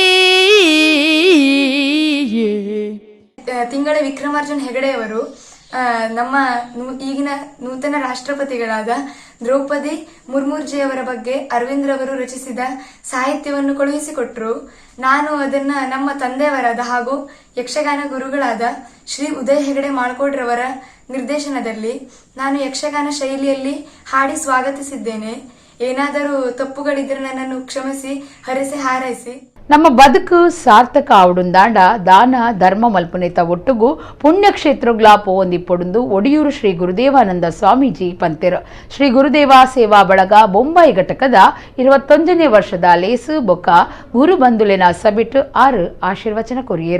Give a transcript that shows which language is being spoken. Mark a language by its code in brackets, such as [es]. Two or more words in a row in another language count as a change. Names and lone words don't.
[kn] ತಿಂಗಳ ವಿಕ್ರಮಾರ್ಜುನ್ ಹೆಗಡೆಯವರು ನಮ್ಮ ಈಗಿನ ನೂತನ ರಾಷ್ಟ್ರಪತಿಗಳಾದ ದ್ರೌಪದಿ ಮುರ್ಮುರ್ಜಿಯವರ ಬಗ್ಗೆ ಅರವಿಂದ್ ರವರು ರಚಿಸಿದ ಸಾಹಿತ್ಯವನ್ನು ಕಳುಹಿಸಿಕೊಟ್ರು. ನಾನು ಅದನ್ನ ನಮ್ಮ ತಂದೆಯವರಾದ ಹಾಗೂ ಯಕ್ಷಗಾನ ಗುರುಗಳಾದ ಶ್ರೀ ಉದಯ್ ಹೆಗಡೆ ಮಾಳ್ಕೋಡ್ರವರ ನಿರ್ದೇಶನದಲ್ಲಿ ನಾನು ಯಕ್ಷಗಾನ ಶೈಲಿಯಲ್ಲಿ ಹಾಡಿ ಸ್ವಾಗತಿಸಿದ್ದೇನೆ. ಏನಾದರೂ ತಪ್ಪುಗಳಿದ್ರೆ ನನ್ನನ್ನು ಕ್ಷಮಿಸಿ, ಹರಸಿ ಹಾರೈಸಿ. [tcy] ನಮ್ಮ ಬದುಕು ಸಾರ್ಥಕ ಆವಡುಂದಾಂಡ ದಾನ ಧರ್ಮ ಮಲ್ಪುನೇತ ಒಟ್ಟುಗು ಪುಣ್ಯಕ್ಷೇತ್ರಗಳ ಪೋಂದಿ ಪೊಡುಂದು ಒಡಿಯೂರು ಶ್ರೀ ಗುರುದೇವಾನಂದ ಸ್ವಾಮೀಜಿ ಪಂತೆರು. ಶ್ರೀ ಗುರುದೇವ ಸೇವಾ ಬಳಗ ಬೊಂಬಾಯಿ ಘಟಕದ 21ನೇ ವರ್ಷದ ಲೇಸು ಬೊಕ್ಕ ಗುರು ಬಂಧುಲೆನ ಸಬಿಟ್ಟು 6 ಆಶೀರ್ವಚನ ಕೊರಿಯರು.